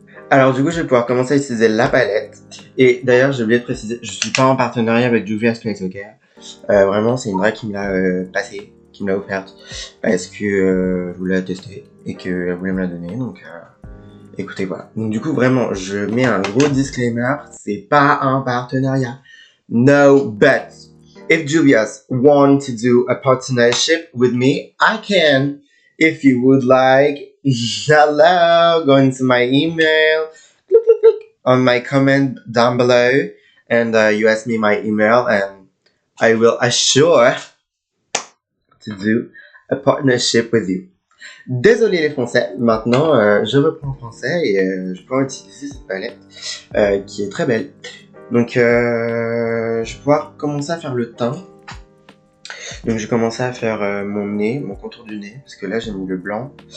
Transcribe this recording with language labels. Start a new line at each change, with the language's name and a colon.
French: Alors du coup, je vais pouvoir commencer à utiliser la palette. Et d'ailleurs, j'ai oublié de préciser, je suis pas en partenariat avec Juvia's Place, ok. Vraiment, c'est une drag qui me l'a passée, qui me l'a offerte, parce que je voulais la tester et qu'elle voulait me la donner. Donc, écoutez, voilà. Donc du coup, vraiment, je mets un gros disclaimer, c'est pas un partenariat.
English: No, but if Juvia's want to do a partnership with me, I can. If you would like, hello, go into my email, click, click, click, on my comment down below, and you ask me my email, and I will assure to do a partnership with you.
French: Désolé les Français, maintenant je reprends en français et je peux utiliser cette palette qui est très belle. Donc je vais pouvoir commencer à faire le teint. Donc j'ai commencé à faire mon nez, mon contour du nez, parce que là j'ai mis le blanc.